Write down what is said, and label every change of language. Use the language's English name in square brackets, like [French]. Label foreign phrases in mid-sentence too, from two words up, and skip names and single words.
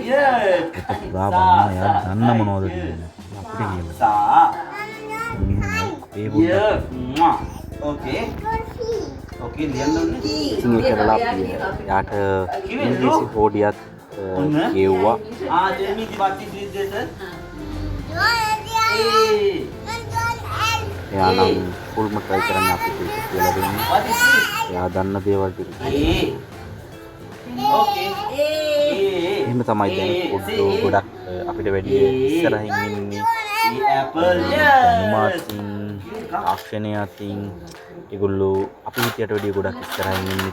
[Sinhala] ඒක පුරා බලන්න එයා දන්න මොනවද කියන්නේ අපිට කියලා. ඒ පොඩ්ඩක් [English] Okay. Okay, [Sinhala] ලියන්න ඕනේ. ඉතින් ඒක කරලා අපි යාට ඉංග්‍රීසි හෝඩියක් කියුවා. [English] tell me what is this? [Sinhala] එයා නම් ෆුල්ම try කරන්න අපිට ඒක කියලා දෙන්නේ. [English] What is this? [Sinhala] එයා දන්න දේවල් ටික. [English] Okay. [Sinhala] එහෙම තමයි දැන් පොඩ්ඩෝ ගොඩක් අපිට වැඩි ඉස්සරහින් ඉන්නේ. [English] Apple. [Sinhala] මාතින් තාක්ෂණය අතින් ඒගොල්ලෝ අපි හිටියට වැඩිය ගොඩක් ඉස්සරහින් ඉන්නේ.